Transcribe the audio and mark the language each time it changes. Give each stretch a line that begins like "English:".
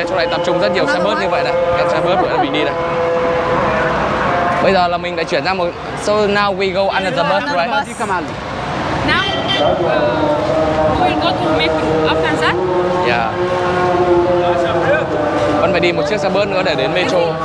Vietnamese: tập trung rất nhiều xe bus như vậy này, các xe bus của mình đi này. Bây giờ là mình đã chuyển ra một,
English: so now we go under the bus, right? Now we will go to metro after that. Yeah.
Vietnamese: Vẫn phải đi một chiếc xe bus nữa để đến metro.